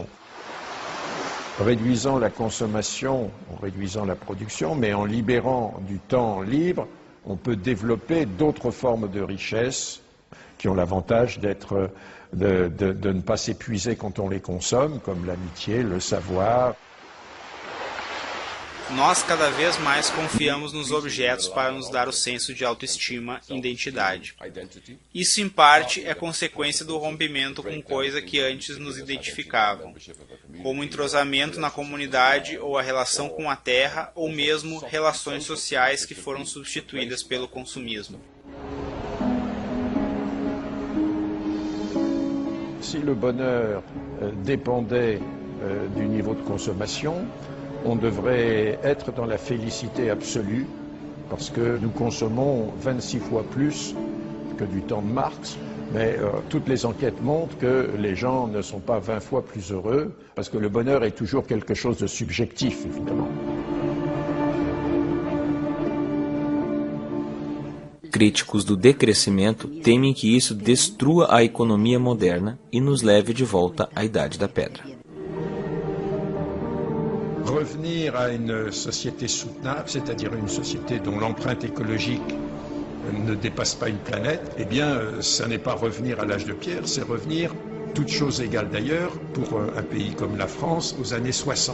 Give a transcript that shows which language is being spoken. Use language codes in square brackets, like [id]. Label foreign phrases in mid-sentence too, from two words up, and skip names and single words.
[fr] Réduisant la consommation, en réduisant la production, mais en libérant du temps libre, on peut développer d'autres formes de richesse qui ont l'avantage de ne pas s'épuiser quand on les consomme, comme l'amitié, le savoir. [pt] Nós cada vez mais confiamos nos objetos para nos dar o senso de autoestima e identidade. Isso, em parte, é consequência do rompimento com coisas que antes nos identificavam, como o entrosamento na comunidade ou a relação com a terra, ou mesmo relações sociais que foram substituídas pelo consumismo. [fr] Si le bonheur dépendait du niveau de consommation, on devrait être dans la félicité absolue parce que nous consommons 26 fois plus que du temps de Marx, mais toutes les enquêtes montrent que les gens ne sont pas 20 fois plus heureux, parce que le bonheur est toujours quelque chose de subjectif, évidemment. [pt] Críticos do decrescimento temem que isso destrua a economia moderna e nos leve de volta à Idade da Pedra. [fr] Revenir à une société soutenable, c'est-à-dire une société dont l'empreinte écologique ne dépasse pas une planète, eh bien, ça n'est pas revenir à l'âge de pierre, c'est revenir, toutes choses égales d'ailleurs, pour un pays comme la France, aux années 60.